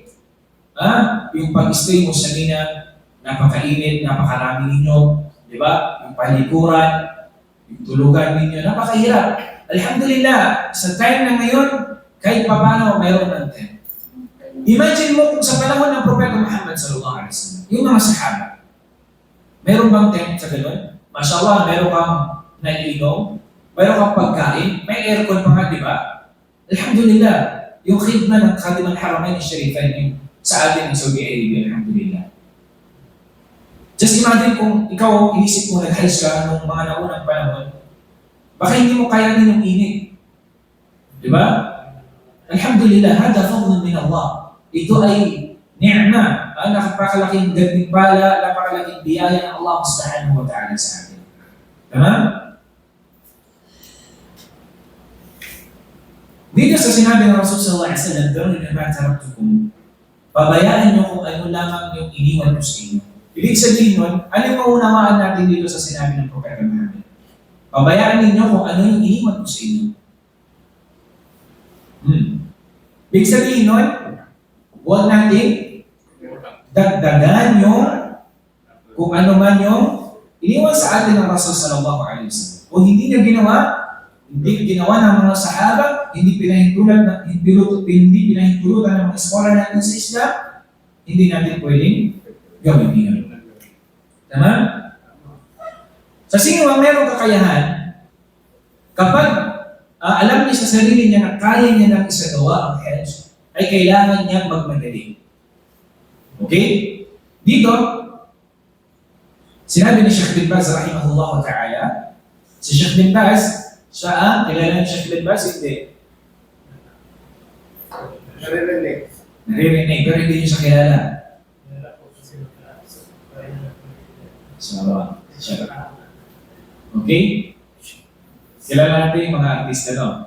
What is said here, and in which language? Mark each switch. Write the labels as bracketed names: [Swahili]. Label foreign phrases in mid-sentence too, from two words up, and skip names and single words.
[Filipino] Yung pag-stay mo sa Mina, napakainit, napakarami ninyo, di ba? Yung palikuran, yung tulugan ninyo, napakahirap. Alhamdulillah, sa time na ngayon, kahit paano mayroon ng tent. Imagine mo kung sa panahon ng Propeta Muhammad [Arabic] صلى الله عليه وسلم, [Filipino] yung mga sahaba, mayroon bang tent sa ganun? Mashallah, mayroon kang naiinom, mayroon kang pagkain, may aircon pa nga, di ba? Alhamdulillah, yung khidma ng [Arabic] خادم الحرمين الشريفين [Filipino] yung sa atin ng Saudi Arabia, alhamdulillah. [English] Just imagine [Filipino] kung ikaw inisip mo nag-hajj ka nung mga naunang panahon, baka hindi mo kayanin yung init. Di ba? [Arabic] الحمد لله، هذا فضل من الله. [Filipino] Ito ay ni'ma, napakalaking gantimpala, napakalaking biyaya ng Allah [Arabic] سبحانه وتعالى [Filipino] sa atin. Tama? Dito sa sinabi ng Rasul [Arabic] صلى الله عليه وسلم, "ذروني ما تركتكم." [Filipino] Pabayaan nyo kung ano lamang yung iniwan ko sa inyo. Ibig sabihin nun, ano yung maunawaan natin dito sa sinabi ng Propeta Muhammad? Pabayaan ninyo kung ano yung iniwan ko sa inyo. Ibig sabihin nun, huwag natin dagdagan yung kung ano man yung iniwan sa atin ng Rasul [Arabic] صلى الله عليه وسلم. [Filipino] Kung hindi niya ginawa ng mga sahaba, hindi pinahintulutan ng mga eskola natin sa Islam, hindi natin pwedeng gawin yun. Tama? Sa sino ang merong kakayahan, kapag alam niya sa sarili niya na kaya niya nang isagawa ang hajj, ay kailangan niya magmadali. Okay? Dito, sinabi ni Sheikh bin Baz [Arabic] رحمه الله تعالى, [Filipino] si Sheikh bin Baz, siya kilala ni Sheikh bin Baz, hindi. Naririnig, pero hindi niyo siya kilala. So, okay? Kilala natin yung mga artista, no?